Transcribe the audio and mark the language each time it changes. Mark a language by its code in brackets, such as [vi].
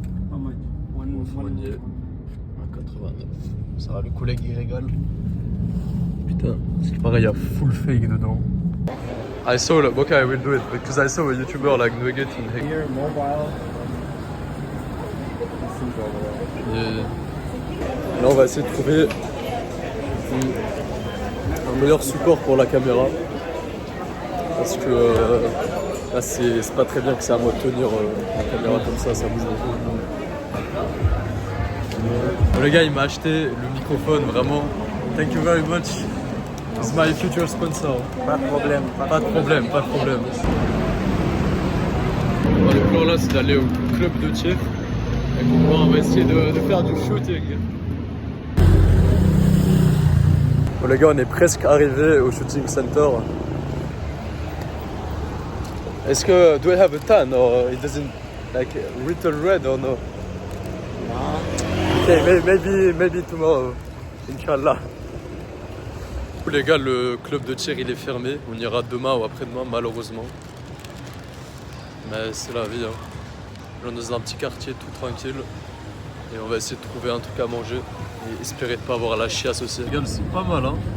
[en] How much? [fr] Fournier à 89. Ça va, le collègue il régale. Putain, c'est pareil, il y a full fake dedans. [en] I saw, okay, I will do it because I saw a YouTuber like Nugget in here. Here, mobile. This is over there. [fr] Et là, on va essayer de trouver un meilleur support pour la caméra. Parce que là, c'est pas très bien que c'est à moi de tenir la caméra comme ça bouge beaucoup. Le gars, il m'a acheté le microphone, vraiment. [en] Thank you very much. It's my future sponsor. [fr] Pas de problème. Pas de problème, pas de problème. Bon, le plan là, c'est d'aller au club de tir. Et on va essayer de faire du shooting. Bon, les gars, on est presque arrivé au shooting center. Est-ce que [en] do I have a tan or it doesn't like little red or no? Okay, maybe tomorrow, Inch'Allah. [fr] Les gars, le club de tir il est fermé. On ira demain ou après-demain, malheureusement. Mais c'est la vie. Hein. On est dans un petit quartier tout tranquille. Et on va essayer de trouver un truc à manger. Et espérer de pas avoir la chiasse aussi. Regarde, c'est pas mal, hein.